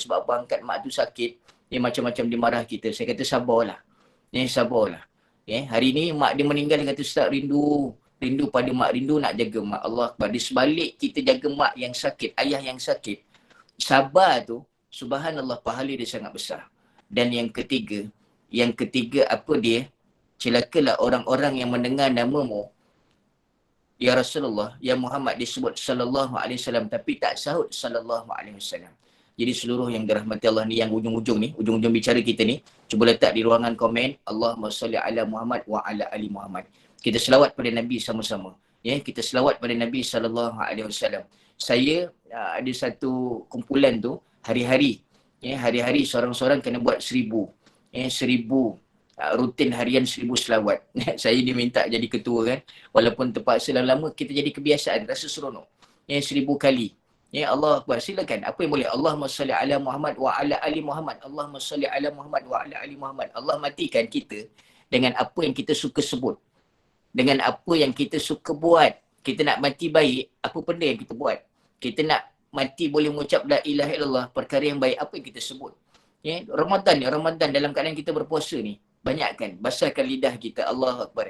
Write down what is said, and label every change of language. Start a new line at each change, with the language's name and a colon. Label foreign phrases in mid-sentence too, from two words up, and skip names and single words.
Malay: Sebab apa, angkat mak tu sakit. Macam-macam dia marah kita. Saya kata, sabarlah. Sabarlah. Hari ni mak dia meninggal, dia kata, Ustaz, rindu pada mak, rindu nak jaga mak.
Arabic: الله أكبر.
Malay: Di sebalik kita jaga mak yang sakit, ayah yang sakit, sabar tu, subhanallah, pahala dia sangat besar. Dan yang ketiga apa dia? Celakalah orang-orang yang mendengar namamu,
Arabic: يا رسول الله، يا محمد,
Malay: disebut
Arabic: صلى الله عليه وسلم
Malay: tapi tak sahut
Arabic: صلى الله عليه وسلم.
Malay: Jadi seluruh yang dirahmati Allah ni, yang ujung-ujung bicara kita ni, cuba letak di ruangan komen,
Arabic: اللهم صل على محمد وعلى آل محمد.
Malay: Kita selawat pada Nabi sama-sama. Kita selawat pada Nabi
Arabic: صلى الله عليه وسلم.
Malay: Saya ada satu kumpulan tu, hari-hari seorang-seorang kena buat 1,000 rutin harian 1,000 selawat. Saya diminta jadi ketua kan. Walaupun terpaksa lama, kita jadi kebiasaan, rasa seronok. 1,000 kali.
Arabic: الله أكبر,
Malay: silakan. Apa yang boleh?
Arabic: اللهم صل على محمد وعلى آل محمد. اللهم صل على محمد وعلى آل محمد.
Malay: Allah matikan kita dengan apa yang kita suka sebut. Dengan apa yang kita suka buat. Kita nak mati baik, apa benda yang kita buat? Kita nak mati boleh mengucap
Arabic: لا إله إلا الله,
Malay: perkara yang baik, apa yang kita sebut? Ya, Ramadan dalam keadaan kita berpuasa ni, banyakkan basahkan lidah kita,
Arabic: الله أكبر.